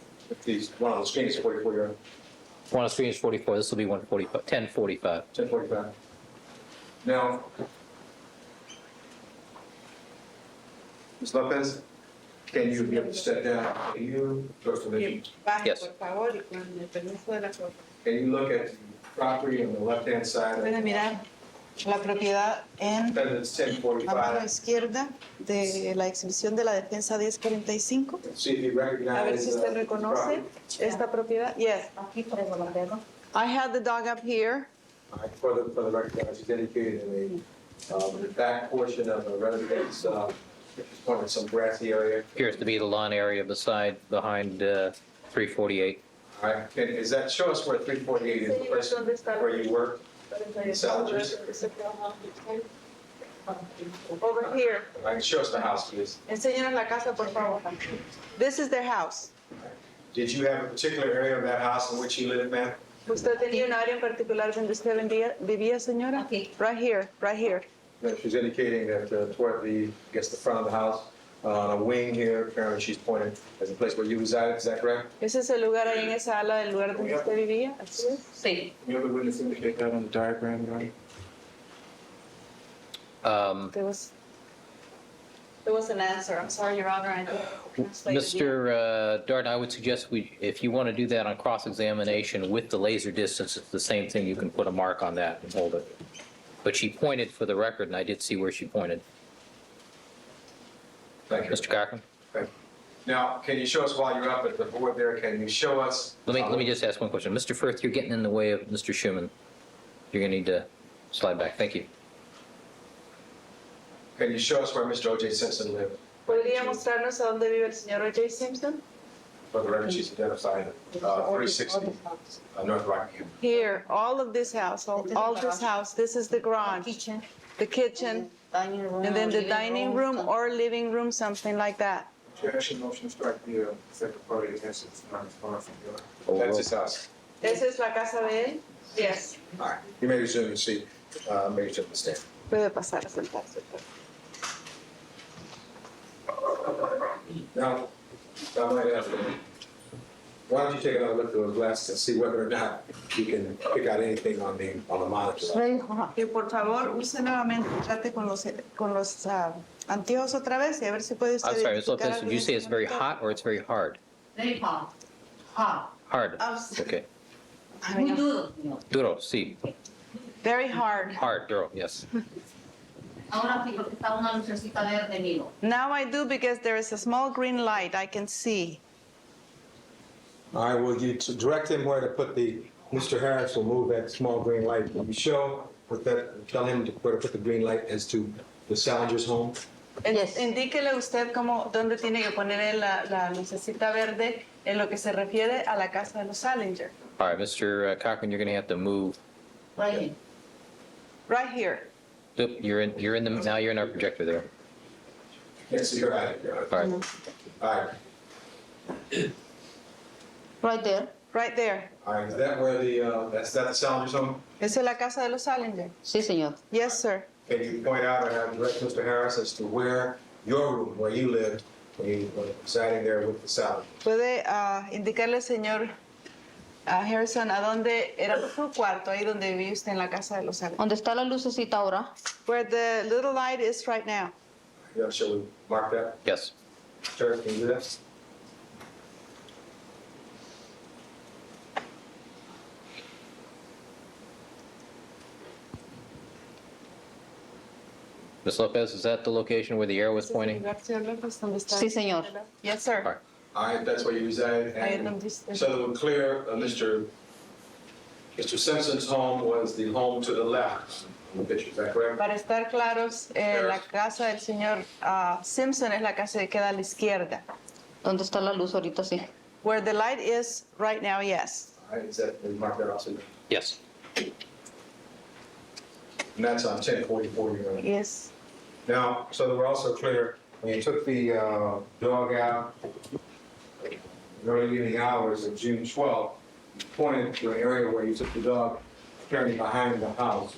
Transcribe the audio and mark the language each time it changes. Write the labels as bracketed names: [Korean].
[English] If these, one on the screen is 44, Your Honor. One on the screen is 44. This will be 145, 1045. 1045. Now, Ms. Lopez, can you be able to step down? Can you, first of all, Yes. [Spanish] Por favor, y con el permiso de la corte. [English] can you look at the property on the left-hand side? [Spanish] Puede mirar la propiedad en [English] Defendants [Spanish] la mano [English] 1045. [Spanish] izquierda de la exhibición de la defensa 1045. [English] See if you [Spanish] A ver [English] recognize [Spanish] si usted reconoce esta propiedad. [English] Yes. I had the dog up here. For the record, as is indicated in the back portion of the residence, pointed some grassy area. Appears to be the lawn area behind 348. All right, is that, show us where 348 is, the place where you work? Salvagers? Over here. All right, show us the house, please. [Spanish] Enséñanos la casa, por favor. [English] This is their house. Did you have a particular area of that house in which you lived, ma'am? [Spanish] ¿Usted tenía un área en particular donde usted vivía, señora? Aquí. [English] Right here, right here. No, she's indicating that toward the, I guess, the front of the house, on a wing here, apparently she's pointing as a place where you resided, is that correct? [Spanish] ¿Ese es el lugar ahí en esa ala del lugar donde usted vivía? Así es. Sí. [English] Can the other witness indicate that on the diagram, Your Honor? There was an answer. I'm sorry, Your Honor. I didn't translate it yet. Mr. Darden, I would suggest if you want to do that on cross-examination with the laser distance, it's the same thing. You can put a mark on that and hold it. But she pointed for the record, and I did see where she pointed. Thank you. Mr. Cochran? Okay. Now, can you show us while you're up at the board there, can you show us? Let me just ask one question. Mr. Firth, you're getting in the way of Mr. Schuman. You're going to need to slide back. Thank you. Can you show us where Mr. OJ Simpson lived? [Spanish] ¿Podría mostrarnos a dónde vive el señor OJ Simpson? [English] For the record, she's identified 360 North Rockingham. Here, all of this house, all this house. This is the garage, the kitchen, and then the dining room or living room, something like that. Chair, action motion to strike the second party against its non-responsive. That's his house. [Spanish] ¿Esa es la casa de él? [English] Yes. All right, you may resume your seat. Maybe you stand. [Spanish] Puede pasar a sentarse. [English] Now, I might ask you, why don't you take another look through those glasses and see whether or not you can pick out anything on the monitor? [Spanish] Que por favor use nuevamente, trate con los anteojos otra vez y a ver si puede usted. [English] I'm sorry, Ms. [Spanish] identificar [English] Lopez, did you say it's very [Spanish] algún [English] hot or it's very hard? Very hard. Hard. Hard. Oh, Okay. [Spanish] Muy duro, señor. Duro, sí. [English] Very hard. Hard, duro, yes. [Spanish] Ahora sí, porque está una lucecita verde, miro. [English] Now I do because there is a small green light I can see. All right, will you direct him where to put Mr. Harris will move that small green light. Will you show, tell him where to put the green light as to the Salinger's home? [Spanish] Indíquele usted dónde tiene que poner la lucecita verde en lo que se refiere a la casa de los Salinger. [English] All right, Mr. Cochran, you're going to have to move. Right here. Right here. Yep, now you're in our projector there. Yes, you're right. All right. All right. Right there. Right there. All right, is that where that's the Salinger's home? [Spanish] Esa es la casa de los Salinger. Sí, señor. [English] Yes, sir. Can you point out or have direct Mr. Harris as to where your room, where you lived, when you were residing there with the Salinger? [Spanish] Puede indicarle, señor Harrison, a dónde era su cuarto, ahí donde vivía usted en la casa de los Salinger. ¿Dónde está la lucecita ahora? [English] Where the little light is right now. Yeah, shall we mark that? Yes. Sure, can you do that? Ms. Lopez, is that the location where the arrow was pointing? [Spanish] Sí, señor. [English] Yes, sir. All right. All right, that's where you reside? [Spanish] Ahí [English] And [Spanish] donde usted- [English] so that we're clear, Mr. Simpson's home was the home to the left in the picture, is that correct? [Spanish] Para estar claros, la casa del señor Simpson es la casa que queda a la izquierda. ¿Dónde está la luz ahorita? Sí. [English] Where the light is right now, yes. All right, is that, we mark that also? Yes. And that's on 1044, Your Honor. Yes. Now, so that we're also clear, when you took the dog out in the early evening hours of June 12th, you pointed to an area where you took the dog apparently behind the house.